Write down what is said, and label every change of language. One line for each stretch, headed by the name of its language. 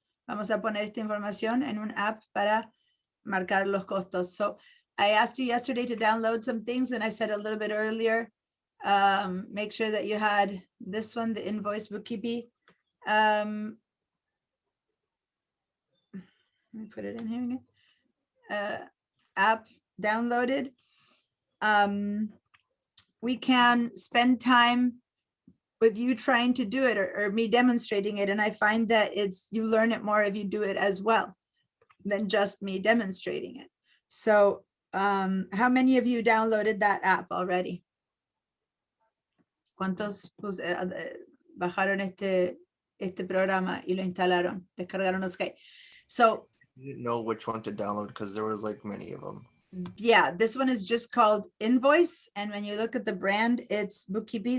Spanish: Vamos a poner esta información en un app para marcar los costos.
English: So I asked you yesterday to download some things and I said a little bit earlier, make sure that you had this one, the invoice bookkeeping. Let me put it in here again. App downloaded. We can spend time with you trying to do it or me demonstrating it. And I find that you learn it more if you do it as well than just me demonstrating it. So how many of you downloaded that app already?
Spanish: ¿Cuántos bajaron este programa y lo instalaron? Descargaron. Okay. So
English: I didn't know which one to download because there was like many of them. yeah, this one is just called Invoice. And when you look at the brand, it's Bookkeeping.